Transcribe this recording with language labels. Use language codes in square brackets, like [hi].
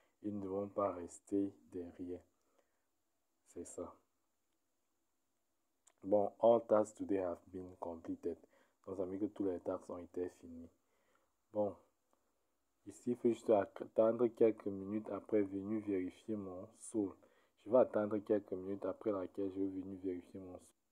[fr] Ils ne vont pas rester derrière. C'est ça. [en] Bon, all tasks today have been completed. [fr] Donc, ça veut dire que tous les tasks ont été finis. Bon, ici, il faut juste attendre quelques minutes après venir vérifier mon sol. Je vais attendre quelques minutes après laquelle je vais venir vérifier mon sol.